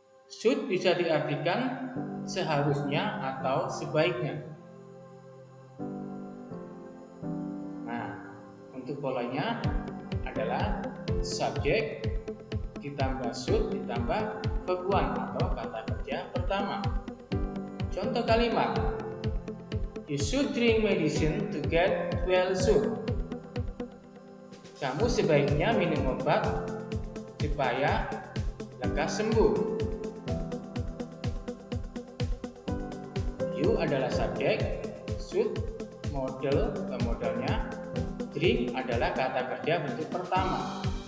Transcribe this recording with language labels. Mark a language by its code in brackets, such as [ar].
[id] Should bisa diartikan seharusnya atau sebaiknya. Nah, untuk polanya adalah subjek ditambah should ditambah verb one atau kata kerja pertama. [en] Contoh kalimat, you should drink medicine to get well soon. [id] Kamu sebaiknya minum obat supaya lekas sembuh. You adalah subjek, should modalnya, drink adalah kata kerja bentuk pertama.